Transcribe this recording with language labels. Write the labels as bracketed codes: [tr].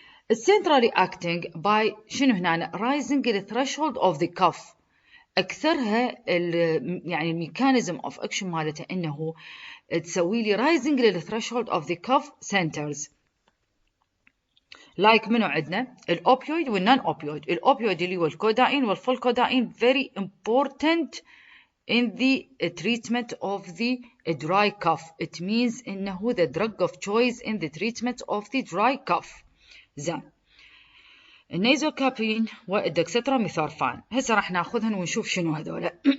[ar] السنترالي اكتنج باي شنو هنا؟ رايزنج الثريشولد اوف ذا كف. اكثرها يعني الميكانيزم اوف اكشن مالتها انه تسوي لي رايزنج للثريشولد اوف ذا كف سنترز. لايك منو عندنا؟ الاوبيويد والنون اوبيويد. الاوبيويد اللي هو الكوداين والفول كوداين [en] very important in the treatment of the dry cough. It means [ar] انه [en] the drug of choice in the treatment of the dry cough. [ar] زين، النيزوكابين والدكسترا ميثورفان هسه راح ناخذهن ونشوف شنو هذول.